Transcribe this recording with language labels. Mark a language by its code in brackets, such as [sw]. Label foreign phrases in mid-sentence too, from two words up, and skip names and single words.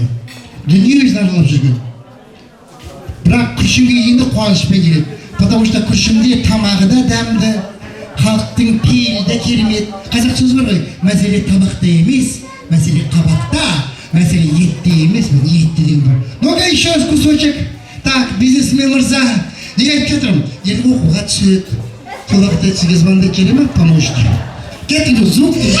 [kk] Дүние өзін аралап жүрген. Бірақ күршімге енді қуанышпен келеді. [ru] Потому что [kk] күршімде тамағы да дәмді, халықтың пейілі де керемет. Қазақ сөз бар ғой, мәселе табақта емес, мәселе қабақта, мәселе етте емес, етте деген бар. [ru] Ну-ка, еще раз кусочек. Так, [kk] бизнесмен мырза, неге айтып жатырмын? Енді оқуға түседі. Сол уақытта сізге звондап келе ме, помощник? Кетіңдер, звук.